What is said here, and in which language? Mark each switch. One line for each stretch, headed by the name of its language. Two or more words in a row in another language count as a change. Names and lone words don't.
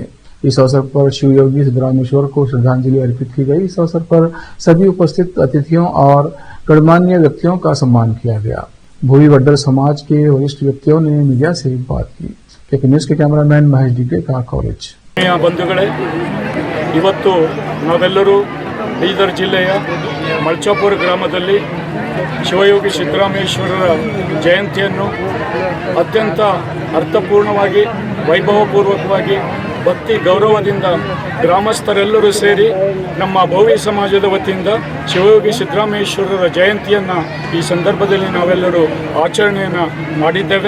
Hindi: इस अवसर पर शिव योगी सिद्धरामेश्वर को श्रद्धांजलि अर्पित की गई। इस अवसर पर सभी उपस्थित अतिथियों और गणमान्य व्यक्तियों का सम्मान किया गया। भूवी वड्डर समाज के वरिष्ठ व्यक्तियों ने मीडिया से बात की। केपी न्यूज के कैमरामैन महेश डिगे का कवरेज।
Kannada: बंधुगळे, ಇವತ್ತು ನಾವೆಲ್ಲರೂ ಬೀದರ್ ಜಿಲ್ಲೆಯ ಮಲ್ಚಾಪುರ ಗ್ರಾಮದಲ್ಲಿ ಶಿವಯೋಗಿ ಸಿದ್ದರಾಮೇಶ್ವರರ ಜಯಂತಿಯನ್ನು ಅತ್ಯಂತ ಅರ್ಥಪೂರ್ಣವಾಗಿ, ವೈಭವಪೂರ್ವಕವಾಗಿ, ಭಕ್ತಿ ಗೌರವದಿಂದ ಗ್ರಾಮಸ್ಥರೆಲ್ಲರೂ ಸೇರಿ ನಮ್ಮ ಭೋವಿ ಸಮಾಜದ ವತಿಯಿಂದ ಶಿವಯೋಗಿ ಸಿದ್ದರಾಮೇಶ್ವರರ ಜಯಂತಿಯನ್ನು ಈ ಸಂದರ್ಭದಲ್ಲಿ ನಾವೆಲ್ಲರೂ ಆಚರಣೆಯನ್ನು ಮಾಡಿದ್ದೇವೆ.